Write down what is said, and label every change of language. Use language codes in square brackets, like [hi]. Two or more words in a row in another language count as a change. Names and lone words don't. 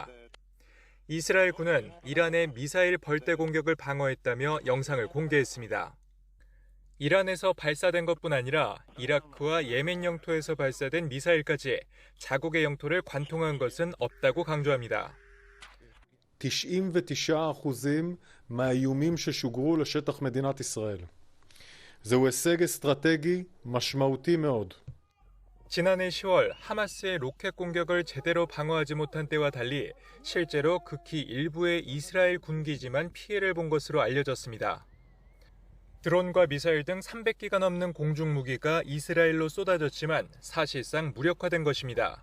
[ko] 이스라엘 군은 이란의 미사일 벌떼 공격을 방어했다며 영상을 공개했습니다. 이란에서 발사된 것뿐 아니라 이라크와 예멘 영토에서 발사된 미사일까지 자국의 영토를 관통한 것은 없다고 강조합니다. [he] 99% מהאיומים ששוגרו לשטח מדינת ישראל. זהו הישג אסטרטגי משמעותי מאוד. [ko] 지난해 10월 하마스의 로켓 공격을 제대로 방어하지 못한 때와 달리 실제로 극히 일부의 이스라엘 군기지만 피해를 본 것으로 알려졌습니다. 드론과 미사일 등 300기가 넘는 공중 무기가 이스라엘로 쏟아졌지만 사실상 무력화된 것입니다.